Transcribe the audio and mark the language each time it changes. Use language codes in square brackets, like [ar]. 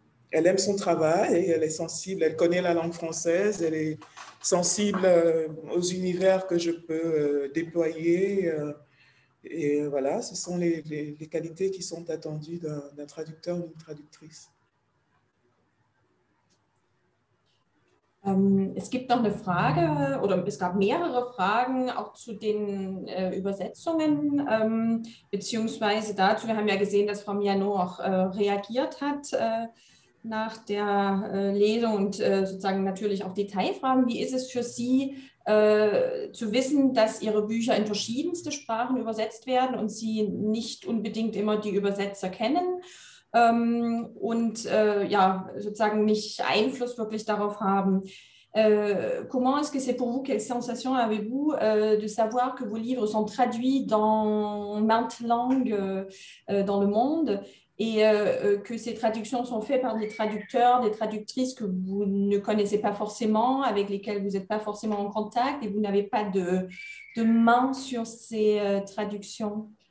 [fr] Elle aime son travail et elle est sensible. Elle connaît la langue française. Elle est sensible aux univers que je peux déployer. Et voilà, ce sont les qualités qui sont attendues d'un traducteur ou d'une traductrice. [de] Es gibt noch eine Frage oder es gab mehrere Fragen auch zu den Übersetzungen, beziehungsweise dazu, wir haben ja gesehen, dass Frau Miano auch reagiert hat nach der Lesung und sozusagen natürlich auch Detailfragen. Wie ist es für Sie zu wissen, dass Ihre Bücher in verschiedenste Sprachen übersetzt werden und Sie nicht unbedingt immer die Übersetzer kennen? Und ja, sozusagen nicht Einfluss wirklich darauf haben. [fr] Comment est-ce que c'est pour vous? Quelle sensation avez-vous de savoir que vos livres sont traduits dans maintes langues dans le monde et que ces traductions sont faites par des traducteurs, des traductrices que vous ne connaissez pas forcément, avec lesquels vous n'êtes pas forcément en contact et vous n'avez pas de main sur ces traductions?